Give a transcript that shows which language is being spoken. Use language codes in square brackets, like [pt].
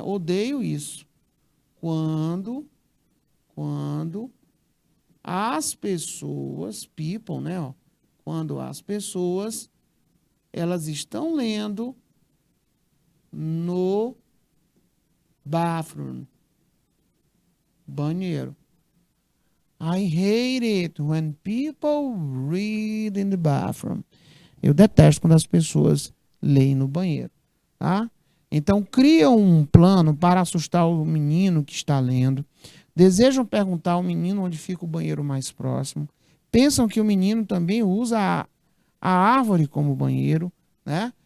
[pt] Odeio isso. Quando as pessoas, people, né? Ó, quando as pessoas, elas estão lendo no bathroom, banheiro. [en] I hate it when people read in the bathroom. [pt] Eu detesto quando as pessoas leem no banheiro, tá? Então, criam um plano para assustar o menino que está lendo. Desejam perguntar ao menino onde fica o banheiro mais próximo. Pensam que o menino também usa a árvore como banheiro, né?